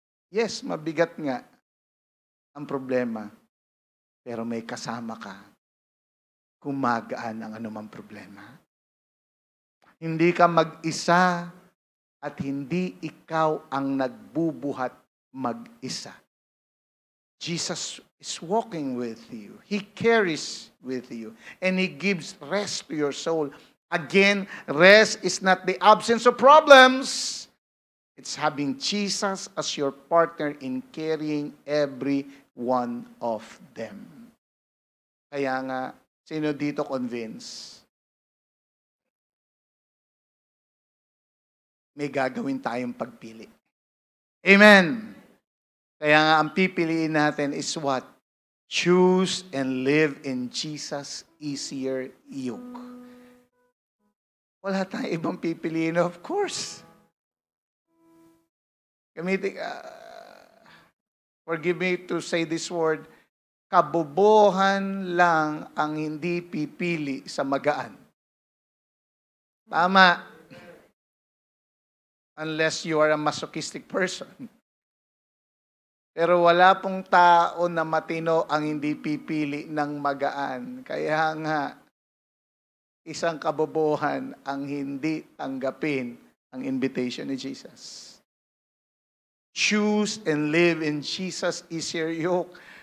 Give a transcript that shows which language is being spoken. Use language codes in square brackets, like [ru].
[tl] Yes, mabigat nga ang problema, pero may kasama ka, gumagaan ang anumang problema. Hindi ka mag-isa at hindi ikaw ang nagbubuhat mag-isa. [en] Jesus is walking with you. He carries with you. And He gives rest to your soul. Again, rest is not the absence of problems. It's having Jesus as your partner in carrying every one of them. [tl] Kaya nga, sino dito convinced? May gagawin tayong pagpili. Amen. Kaya nga, ang pipiliin natin [en] is what? Choose and live in Jesus' easier yoke. [tl] Wala tayong ibang pipiliin, [en] of course. [tl] Gamitin, [en] forgive me to say this word, [tl] kabobohan lang ang hindi pipili sa magaan. Tama. [en] Unless you are a masochistic person. [tl] Pero wala pong tao na matino ang hindi pipili ng magaan. Kaya nga, isang kabobohan ang hindi tanggapin ang invitation ni Jesus. [en] Choose and live in Jesus' easier yoke.